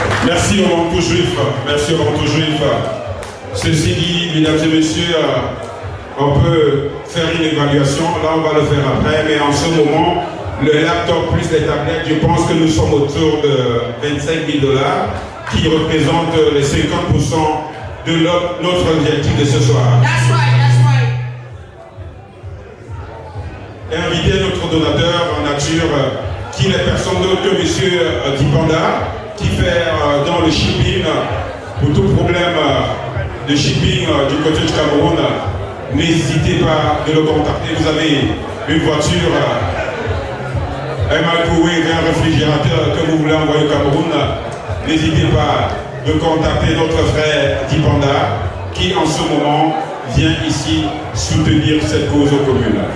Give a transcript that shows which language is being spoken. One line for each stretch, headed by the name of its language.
French: Merci au Manteau Juif, merci au Manteau Juif. Ceci dit, mesdames et messieurs, on peut faire une évaluation, là on va le faire après, mais en ce moment, le laptop plus les tablettes, je pense que nous sommes autour de 25 000 $, qui représentent les 50% de notre objectif de ce soir.
English: That's right, that's right.
French: Inviter notre donateur en nature, qui n'est personne d'autre que M. Dipanda, qui fait dans le shipping, pour tout problème de shipping du côté du Cameroun, n'hésitez pas de le contacter. Vous avez une voiture, un microwave et un réfrigérateur que vous voulez envoyer au Cameroun, n'hésitez pas de contacter notre frère Dipanda, qui en ce moment vient ici soutenir cette cause commune.